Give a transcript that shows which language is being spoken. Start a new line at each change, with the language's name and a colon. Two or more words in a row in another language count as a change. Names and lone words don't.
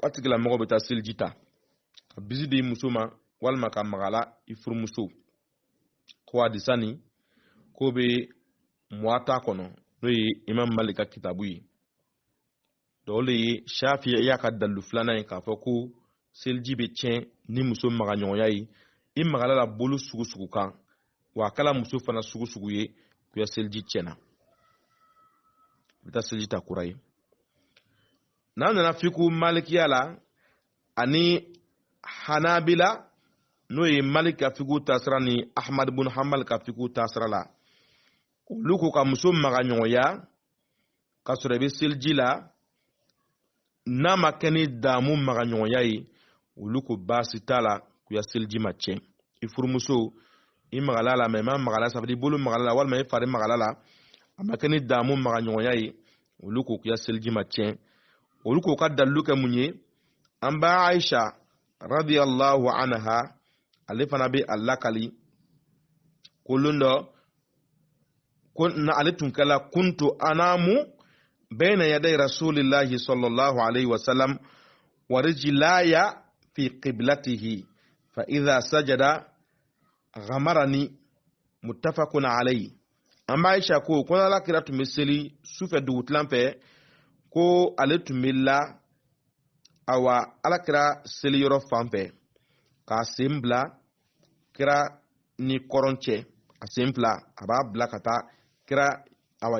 Bambara: a tigila mɔgɔ bɛ taa seliji ta ka bisi di muso ma walima ka magala i furumuso ko hadisa nin ko bɛ muwata kɔnɔ n'o ye Imam Malik ka kitabu ye o le ye Shafi'i y'a ka dalilu filanan ye k'a fɔ ko seliji bɛ tiɲɛ ni muso magaɲɔgɔnya ye i magala la bolo sugu sugu kan wa a kɛla muso fana sugu sugu ye ko seliji tiɲɛna bɛ taa seliji ta kura ye n'an nana fiku Malikiya la ani Hanabila n'o ye Malik ka fiku taasira ni Ahmad ibn Hanbal ka fiku taasira la olu ko ka muso magaɲɔgɔnya ka sɔrɔ i bɛ seliji la n'a ma kɛ ni daamu magaɲɔgɔnya ye olu ko baasi t'a la ko seliji ma tiɲɛ i furumuso i magala la mais i ma magala
French: ça veut dire
Bambara: i bolo magala la walima i fari magala la a ma kɛ ni daamu magaɲɔgɔnya ye olu ko seliji ma tiɲɛ olu ko ka dalilu kɛ mun ye an ba Aisha
Arabic: رضي الله عنها
Bambara: ale fana bɛ a lakali kolon dɔ ko na ale tun kɛla
Arabic: كنت أنام بين يدي رسول الله صلى الله عليه وسلم ورجلاي في قبلته فإذا سجد غمزني متفق
Bambara: alayhi an ba Aisha ko ala kira tun bɛ seli sufɛ dugutilan fɛ ko ale tun bɛ la awa ala kira seli yɔrɔ fan fɛ k'a sen bila kira ni kɔrɔn cɛ a sen fila a b'a bila ka taa kira awa